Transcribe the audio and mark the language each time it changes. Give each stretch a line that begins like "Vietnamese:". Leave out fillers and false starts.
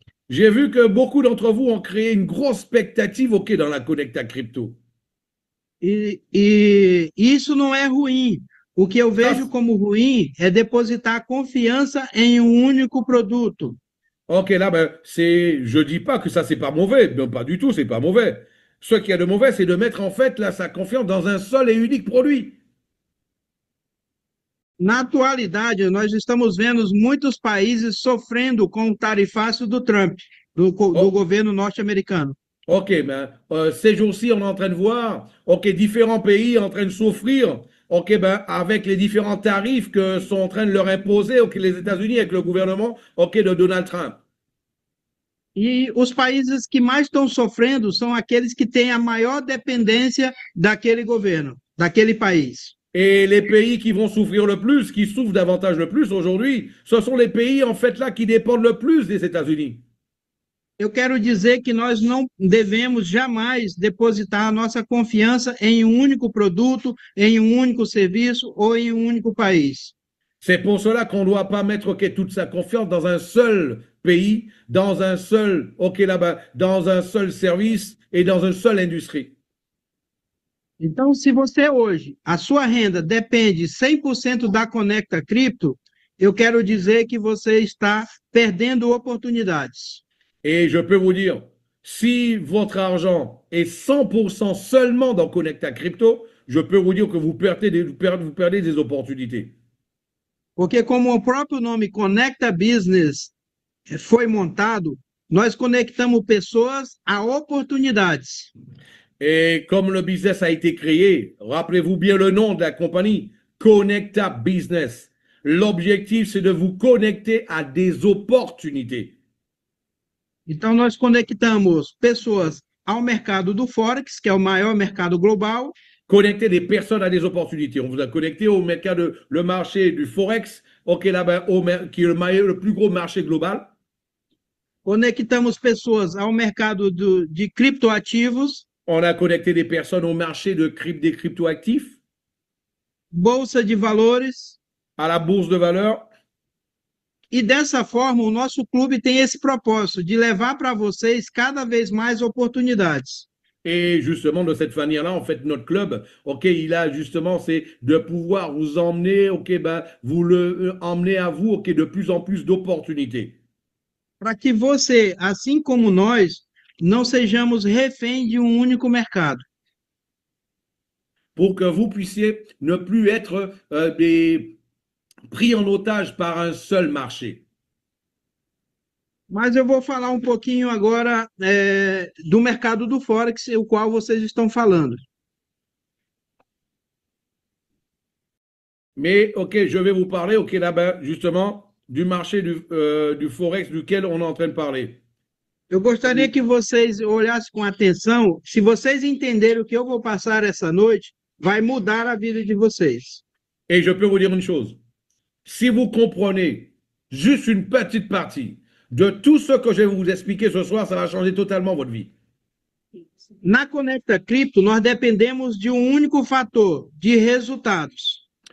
French: J'ai vu que beaucoup d'entre vous ont créé une grosse expectative dans la Connecta Crypto.
Portuguese: E isso não é ruim. O que eu vejo
French: Ça,
Portuguese: como ruim é depositar confiança em um único produto.
French: ok, là, ben, je dis pas que ça, c'est pas mauvais. Non, pas du tout, c'est pas mauvais. Ce qu'il y a de mauvais, c'est de mettre en fait là, sa confiance dans un seul et unique produit.
Portuguese: Na atualidade, nós estamos vendo muitos países sofrendo com o tarifácio do Trump, do Oh, governo norte-americano.
French: ok, ben, ces jours-ci, on est en train de voir, ok, différents pays en train de souffrir, ok, ben, avec les différents tarifs que sont en train de leur imposer, ok, les États-Unis avec le gouvernement, ok, de Donald Trump.
Portuguese: E os países que mais estão sofrendo são aqueles que têm a maior dependência daquele governo, daquele país.
French: Et les pays qui vont souffrir le plus, qui souffrent davantage le plus aujourd'hui, ce sont les pays en fait là qui dépendent le plus des États-Unis.
Portuguese: Eu quero dizer que nós não devemos jamais depositar a nossa confiança em um único produto, em um único serviço ou em um único país.
French: C'est pour cela qu'on ne doit pas mettre ok, toute sa confiance dans un seul pays, dans un seul, ok, là-bas, dans un seul service et dans une seule industrie.
Portuguese: Então, se você hoje, a sua renda depende 100% da Conecta Cripto, eu quero dizer que você está perdendo oportunidades.
French: Et je peux vous dire, si votre argent est 100% seulement dans Connecta Crypto, je peux vous dire que vous perdez des opportunités.
Portuguese: Porque, como o próprio nome Conecta Business foi montado, nós conectamos pessoas a oportunidades.
French: Et comme le business a été créé, rappelez-vous bien le nom de la compagnie, Connecta Business. L'objectif, c'est de vous connecter à des opportunités.
Portuguese: Então, nós conectamos pessoas ao mercado do Forex, que é o maior mercado global.
French: Connecter des personnes à des opportunités. On vous a connecté au le marché du Forex, ok, là-bas, qui est le plus gros marché global.
Portuguese: Conectamos pessoas ao mercado de criptoativos.
French: On a connecté des personnes au marché des cryptoactifs.
Portuguese: Bolsa de valores.
French: à la bourse de valeur.
Portuguese: E dessa forma, o nosso clube tem esse propósito de levar para vocês cada vez mais oportunidades.
French: Et justement, de cette manière-là, en fait, notre club, ok, il a justement, c'est de pouvoir vous emmener, ok, ben, vous le emmener à vous, ok, de plus en plus d'opportunités.
Portuguese: Para que você, assim como nós, não sejamos refém de um único mercado.
French: Pour que vous puissiez ne plus être pris en otage par un seul marché.
Portuguese: Mas eu vou falar um pouquinho agora do mercado do Forex, o qual vocês estão falando.
French: Mais, ok, je vais vous parler, ok, là-bas, justement, du marché du Forex duquel on est en train de parler.
Portuguese: Eu gostaria que vocês olhassem com atenção. Se vocês entenderem o que eu vou passar essa noite, vai mudar a vida de vocês.
French: Et je peux vous dire une chose. Si vous comprenez juste une petite partie de tout ce que je vais vous expliquer ce soir, ça va changer totalement votre vie.
Portuguese: Na Conecta Cripto, nós dependemos de um único fator, de resultados.